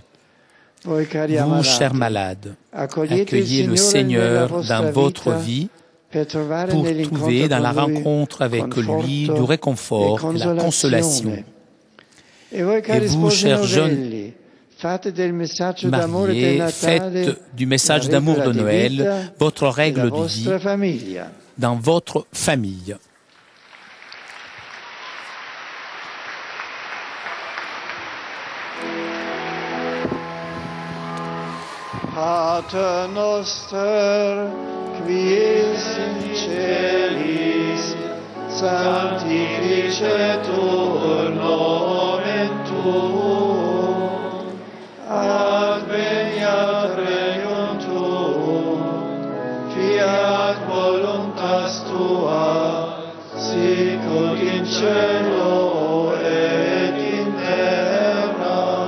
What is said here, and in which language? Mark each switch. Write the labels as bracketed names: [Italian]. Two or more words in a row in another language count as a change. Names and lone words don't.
[French] Vous, chers malades, accueillez le Seigneur dans votre vie pour trouver dans la rencontre avec lui du réconfort et la consolation. Et vous, chers jeunes mariés, faites du message d'amour de Noël votre règle de vie dans votre famille. [Latin] Pater noster, qui es in celis, sanctificetur nomen tuum, adveniat regnum tuum, fiat voluntas tua, sicut in cielo et in terra.